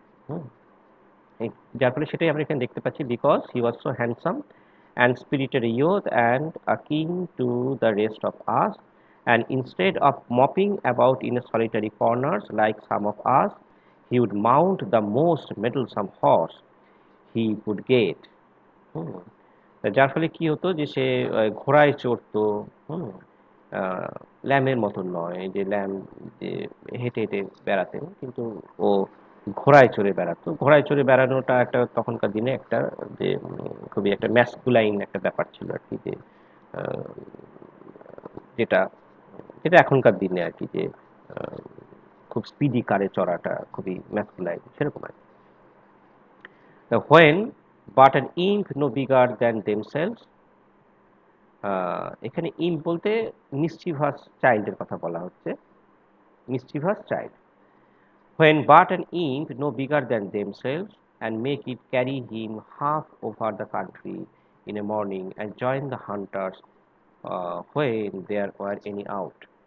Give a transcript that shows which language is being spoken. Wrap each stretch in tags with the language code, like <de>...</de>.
<bn>হুম, এই- যার ফলে সেটাই আমরা এখানে দেখতে পাচ্ছি,</bn> <en>Because he was so handsome and spirited youth and akin to the rest of us, and instead of moping about in solitary corners like some of us, he would mount the most meddlesome horse he could get.</en> <bn>হুম, যার ফলে কি হতো, যে সে ঘোড়ায় চড়তো। হুম, ল্যামের মতন নয়, যে lamp যে হেঁটে হেঁটে বেড়াতেন, কিন্তু ও ঘোড়ায় চড়ে বেড়াতো। ঘোড়ায় চড়ে বেড়ানোটা একটা তখনকার দিনে একটা যে খুবই একটা ম্যাসকুলাইন একটা ব্যাপার ছিল আর কি, যে আহ, যেটা যেটা এখনকার দিনে আর কি, যে আহ, খুব স্পিডি কারে চড়াটা খুবই ম্যাসকুলাইন সেরকম আর কি।</bn> <en>When but an imp no bigger than themselves,</en> <bn>এখানে ইম্প বলতে মিসচিভাস চাইল্ডের কথা বলা হচ্ছে, মিসচিভাস child.</bn> <en>When but an imp no bigger than themselves, and make it carry him half over the country in a morning, and join the hunters when there were any out.</en>